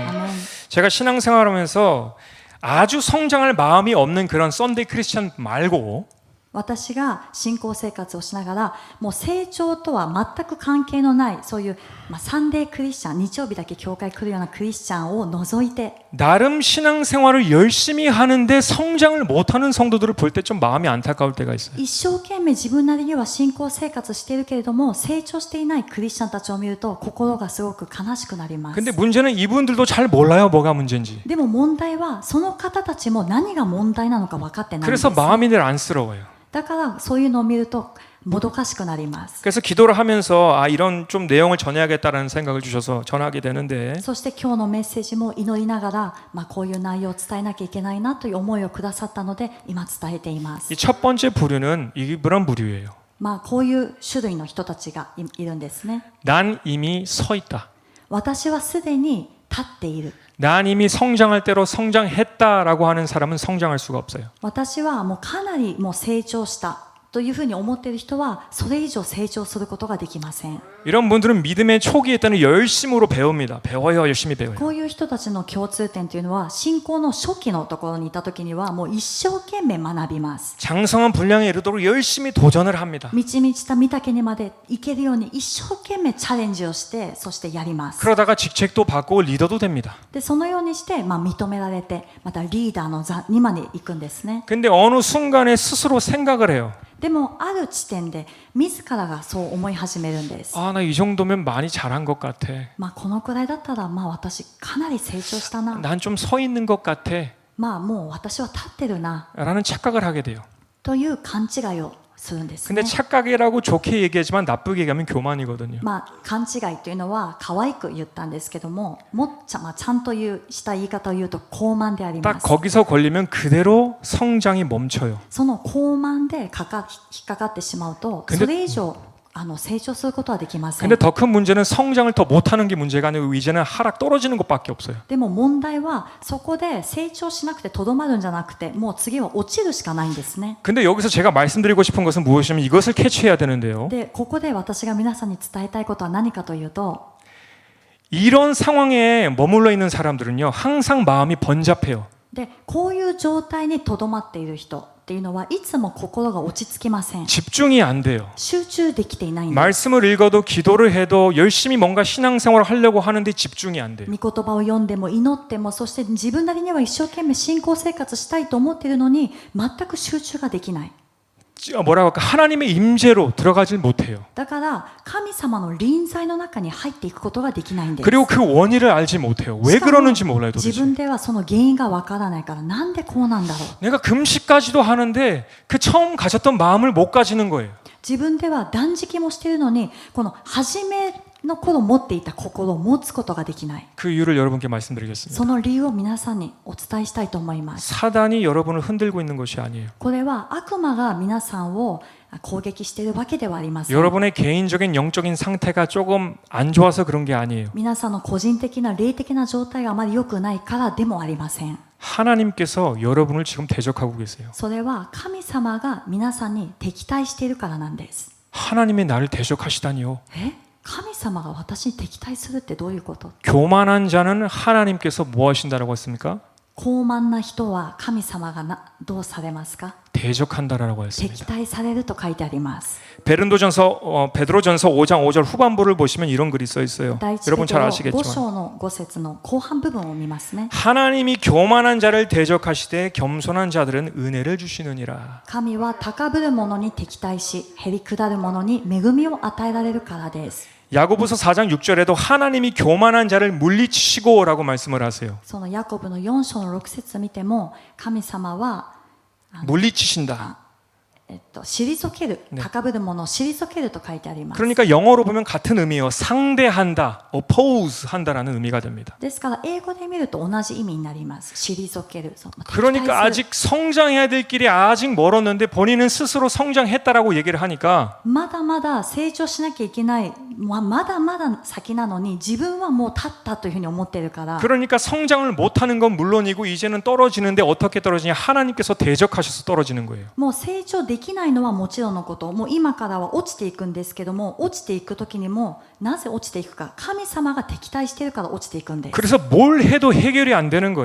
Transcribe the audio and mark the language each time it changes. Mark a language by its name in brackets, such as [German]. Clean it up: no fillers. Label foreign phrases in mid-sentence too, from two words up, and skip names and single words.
[Japanese] アメン。 [Korean] 제가 신앙생활하면서 아주 성장할 마음이 없는 그런 [English] Sunday Christian [Korean] 말고 [Japanese] 私が信仰生活をしながらもう成長とは全く関係のないそういう、 [English] Sunday Christian, [Japanese] 日曜日だけ教会来るようなクリスチャンを除いて [Korean] 나름 신앙생활을 열심히 하는데 성장을 못하는 성도들을 볼 때 좀 마음이 안타까울 때가 있어요. [Japanese] 一生懸命自分なりには信仰生活しているけれども成長していないクリスチャンたちを見ると心がすごく悲しくなります。 [Korean] 근데 문제는 이분들도 잘 몰라요, 뭐가 문제인지. [Japanese] でも問題はその方たちも何が問題なのか分かってないんです。 [Korean] 그래서 마음이 늘 안쓰러워요. [Japanese] だからそういうのを見るともどかしくなります。 [Korean] 그래서 기도를 하면서 이런 좀 내용을 전해야겠다라는 생각을 주셔서 전하게 되는데 [Japanese] そして今日のメッセージも祈りながら、こういう内容を伝えなきゃいけないなという思いをくださったので今伝えています。 [Korean] 이 첫 번째 부류는 이런 부류예요. [Japanese] こういう種類の人たちがいるんですね。 [Korean] 난 이미 서 있다. [Japanese] 私はすでに立っている。 [Korean] 난 이미 성장할 대로 성장했다라고 하는 사람은 성장할 수가 없어요. [Japanese] 私はもうかなりもう成長したというふうに思っている人はそれ以上成長することができません。 [Korean] 이런 분들은 믿음의 초기에 때는 열심으로 배웁니다. 배워요, 열심히 배워요. [Japanese] こういう人たちの共通点というのは信仰の初期のところにいた時にはもう一生懸命学びます。 [Korean] 장성한 분량에 이르도록 열심히 도전을 합니다. [Japanese] 満ち満ちた御岳にまで行けるように一生懸命チャレンジをしてそしてやります。 [Korean] 그러다가 직책도 받고 리더도 됩니다. [Japanese] でそのようにして、認められてまたリーダーの座にまで行くんですね。 [Korean] 근데 어느 순간에 스스로 생각을 해요. [Japanese] でもある地点で自らがそう思い始めるんです。 [Korean] 나 이 정도면 많이 잘한 것 같아. [Japanese] このくらいだったら私かなり成長したな。 [Korean] 난 좀 서 있는 것 같아. [Japanese] もう私は立ってるな [Korean] 라는 착각을 하게 돼요. [Japanese] という勘違いをするんですね。 [Korean] 근데 착각이라고 좋게 얘기하지만 나쁘게 얘기하면 교만이거든요. [Japanese] 勘違いというのは可愛く言ったんですけども、ちゃんとした言い方を言うと高慢でありま [Korean] 딱 [Japanese] す。 [Korean] 거기서 걸리면 그대로 성장이 멈춰요. [Japanese] その高慢で引っかかってしまうと、 [Korean] 근데 [Japanese] それ以上成長することはできません。 [Korean] 근데 더 큰 문제는 성장을 더 못하는 게 문제가 아니고 이제는 하락 떨어지는 것밖에 없어요. [Japanese] でも問題はそこで成長しなくてとどまるんじゃなくて、もう次は落ちるしかないんですね。 [Korean] 근데 여기서 제가 말씀드리고 싶은 것은 무엇이냐면 이것을 캐치해야 되는데요. [Japanese] でここで私が皆さんに伝えたいことは何かというと、 [Korean] 이런 상황에 머물러 있는 사람들은요, 항상 마음이 번잡해요. [Japanese] でこういう状態にとどまっている人っていうのはいつも心が落ち着きません。 [Korean] 집중이 안 돼요. [Japanese] 集中できていないんです。 [Korean] 말씀을 읽어도 기도를 해도 열심히 뭔가 신앙생활을 하려고 하는데 집중이 안 돼요. [Japanese] 御言葉を読んでも祈っても、そして自分なりには一生懸命信仰生活したいと思っているのに全く集中ができない。 [Korean] 뭐라고 할까? 하나님의 임재로 들어가질 못해요. [Japanese] だから神様の臨在の中に入っていくことができないんです。 [Korean] 그리고 그 원인을 알지 못해요. 왜 그러는지 몰라요, [Japanese] 自 [Korean] 도대체. [Japanese] 分ではその原因がわからないから、なんでこうなんだろう。 [Korean] 내가 금식까지도 하는데 그 처음 가졌던 마음을 못 가지는 거예요. [Japanese] 自分では断食もしているのに、この初めの頃持っていた心を持つことができない。 [Korean] 그 이유를 여러분께 말씀드리겠습니다. [Japanese] その理由を皆さんにお伝えしたいと思います。 [Korean] 사단이 여러분을 흔들고 있는 것이 아니에요. [Japanese] これは悪魔が皆さんを攻撃しているわけではありません。 [Korean] 여러분의 개인적인 영적인 상태가 조금 안 좋아서 그런 게 아니에요. [Japanese] 皆さんの個人的な霊的な状態があまり良くないからでもありません。 [Korean] 하나님께서 여러분을 지금 대적하고 계세요. [Japanese] それは神様が皆さんに敵対しているからなんです。 [Korean] 하나님이 나를 대적하시다니요. [Japanese] 神様が私に敵対するってどういうこと？ [Korean] 교만한 자는 하나님께서 뭐 하신다라고 했습니까? [Japanese] 傲慢な人は神様がどうされますか？ [Korean] 대적한다라고 [Japanese] 敵 [Korean] 했습니다. [Japanese] 対されると書いてあります。 [Korean] 베드로전서 5장 5절 후반부를 보시면 이런 글이 써 있어요. [Japanese] 第一ペ [Korean] 여러분 [Japanese] テ [Korean] 잘 [Japanese] ロ5 [Korean] 아시겠지만 [Japanese] 章の5節の後半部分を見ますね。 [Korean] 하나님이 교만한 자를 대적하시되 겸손한 자들은 은혜를 주시느니라. [Japanese] 神は高ぶる者に敵対し、へりくだる者に恵みを与えられるからです。 [Korean] 야고보서 4장 6절에도 하나님이 교만한 자를 물리치시고라고 말씀을 하세요. [Japanese] そのヤコブの4章の6節見ても、神様は [Korean] 물리치신다. [Japanese] 退ける、高ぶる者を退けると書いてあります。 [Korean] 그러니까 영어로 보면 같은 의미예요. 상대한다, oppose 한다라는 의미가 됩니다. [Japanese] ですから英語で見ると同じ意味になります。退ける。敵対する [Korean] 그러니까 아직 성장해야 될 길이 아직 멀었는데 본인은 스스로 성장했다라고 얘기를 하니까 [Japanese] まだまだ成長しなきゃいけない、まだまだ先なのに自分はもう立ったというふうに思っているから [Korean] 그러니까 성장을 못하는 건 물론이고 이제는 떨어지는데 어떻게 떨어지냐 하나님께서 대적하셔서 떨어지는 거예요. [Japanese] もう成長できないのはもちろんのこと、もう今からは落ちていくんですけども、落ちていく時にもなぜ落ちていくか、神様が敵対しているから落ちていくんです。 [Korean] 그래서 뭘 해도 해결이 안 되는 거예요.